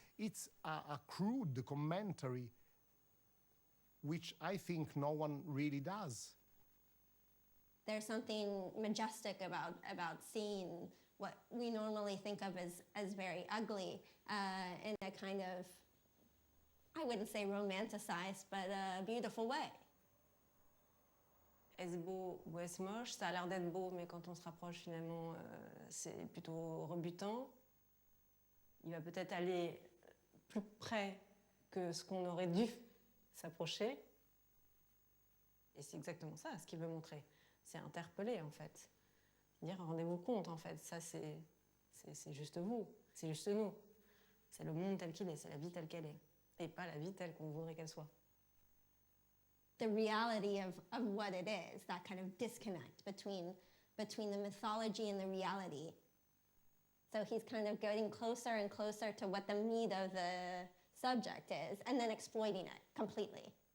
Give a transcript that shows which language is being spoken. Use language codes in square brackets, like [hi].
[en] It's a crude commentary, which I think no one really does. There's something majestic about seeing what we normally think of as very ugly in a kind of, I wouldn't say romanticized, but a beautiful way. [fr] Est-ce beau ou est-ce moche? Ça a l'air d'être beau, mais quand on se rapproche, finalement, c'est plutôt rebutant. Il va peut-être aller plus près que ce qu'on aurait dû s'approcher. Et c'est exactement ça, ce qu'il veut montrer. C'est interpeller, en fait. Dire, rendez-vous compte, en fait, ça, c'est juste vous, c'est juste nous. C'est le monde tel qu'il est, c'est la vie telle qu'elle est, et pas la vie telle qu'on voudrait qu'elle soit. [en] The reality of what it is, that kind of disconnect between the mythology and the reality. So he's kind of getting closer and closer to what the meat of the subject is, and then exploiting it completely.